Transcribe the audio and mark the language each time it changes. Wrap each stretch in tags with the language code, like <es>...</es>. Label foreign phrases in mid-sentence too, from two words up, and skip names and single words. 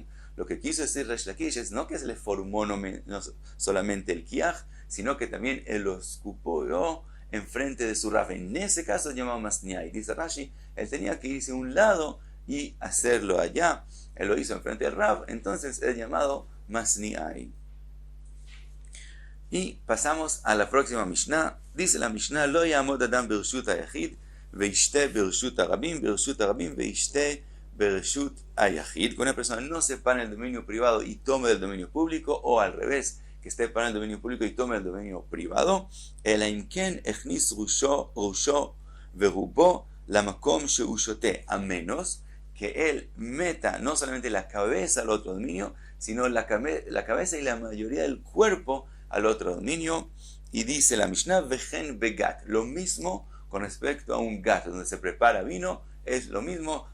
<es>Lo que quiso decir Resh Lakish es no que se le formó no solamente el kiaj, sino que también él lo escupió enfrente de su rab. En ese caso es llamado masniai. Dice Rashi, él tenía que irse a un lado y hacerlo allá. Él lo hizo enfrente del rab, entonces es llamado masniai. Y pasamos a la próxima Mishnah. Dice la Mishnah,</es> <he>לא יעמוד אדם ברשות היחיד, וישתה ברשות הרבים, וישתה ברשות היחיד.</he> <es>Que una persona no se para en el dominio privado y tome del dominio público, o al revés, que esté para en el dominio público y tome del dominio privado.</es> <he>אלא אם כן הכניס ראשו ורובו למקום שהוא שותה,</he> <es>a menos que él meta no solamente la cabeza al otro dominio, sino la cabeza y la mayoría del cuerpo al otro dominio. Y dice la Mishnah,</es> <he>וכן בגת,</he> <es>lo mismo con respecto a un gat, donde se prepara vino, es lo mismo.</es>